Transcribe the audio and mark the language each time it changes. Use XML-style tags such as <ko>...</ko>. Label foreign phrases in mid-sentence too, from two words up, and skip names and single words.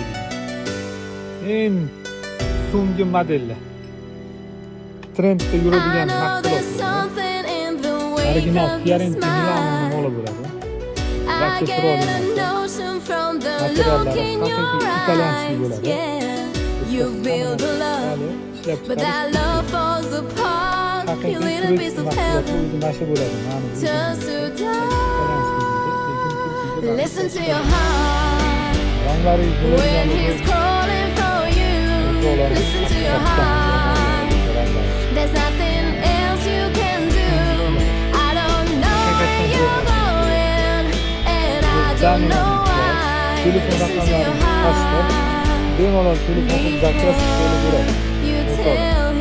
<uz>Eng so'nggi modellar. Trendda yuradigan mahsulotlar. Original Fiorentina Milano mola bo'ladi. Yaxshi chiroyli. Materiallari haqiqiy</uz> <ru>итальянский.</ru> <en>You've built a love, but that love falls apart. You little piece of heaven, just to die. Listen to your heart when he's calling for you. Listen to your heart. There's nothing else you can do. I don't know where you're going, and I don't know why. Listen to your heart.</en> <uz>Bemalol telefonni zakaz qilib beradi.</uz>